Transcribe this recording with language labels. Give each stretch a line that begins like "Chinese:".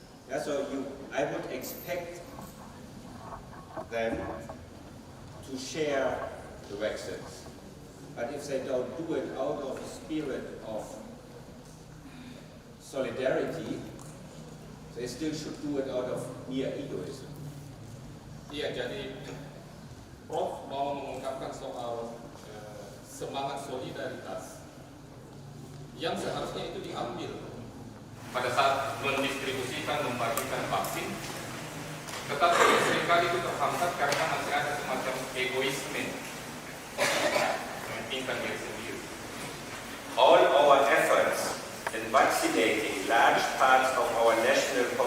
English: Yeah, so I would expect them to share the vaccines. But if they don't do it out of a spirit of solidarity, they still should do it out of mere egoism.
Indonesian: Iya, jadi Prof mau mengungkapkan soal semangat solidaritas yang seharusnya itu diambil pada saat mendistribusikan, membagikan vaksin, tetapi seringkali itu terhambat karena masih ada semacam egoisme mementingkan diri sendiri.
English: All our efforts in vaccinating large parts of our national population